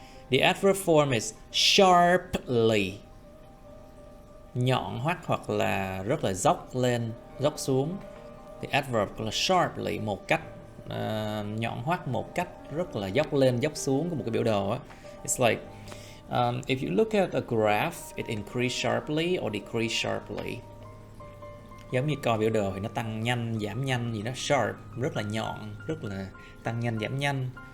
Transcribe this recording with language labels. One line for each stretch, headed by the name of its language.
English: The adverb form is sharply,
Vietnamese: nhọn hoắt hoặc là rất là dốc lên, dốc xuống. The adverb là sharply, một cách nhọn hoắt, một cách rất là dốc lên, dốc xuống của một cái biểu đồ á.
English: It's like if you look at a graph, it increase sharply or decrease sharply.
Vietnamese: Giống như coi biểu đồ thì nó tăng nhanh, giảm nhanh gì đó. Sharp, rất là nhọn, rất là tăng nhanh, giảm nhanh.